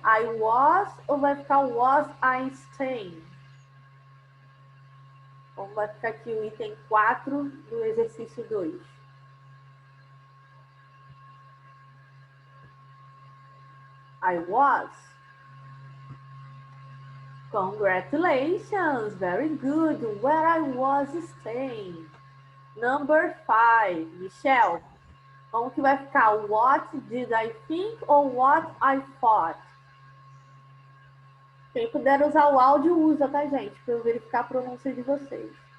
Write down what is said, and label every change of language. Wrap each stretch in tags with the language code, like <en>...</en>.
<en>I was</en> <pt>ou vai ficar</pt> <en>was I staying?</en> <pt>Então vai ficar aqui o item 4 do exercício 2.</pt> <en>I was. Congratulations. Very good. Where I was staying. Number 5.</en> <pt>Michelle, como que vai ficar?</pt> <en>What did I think</en> <pt>ou</pt> <en>what I thought?</en> <pt>Quem puder usar o áudio, usa, tá, gente? Para eu verificar a pronúncia de vocês.</pt>